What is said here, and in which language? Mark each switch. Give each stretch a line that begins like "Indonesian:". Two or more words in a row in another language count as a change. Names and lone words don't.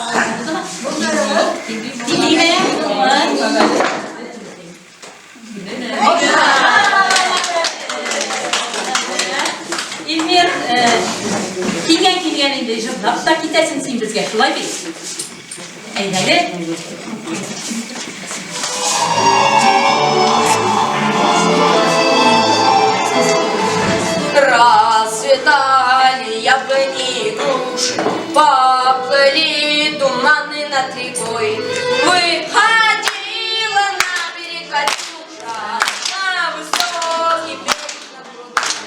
Tatar: Илмир, килгән инде җырлап та китәсең син безгә, шулай бит. Әйдәде.
Russian: Расцветали яблони и груши, поплыли туманы над рекой. Выходила на берег Катюша, на высокий берег на пруду.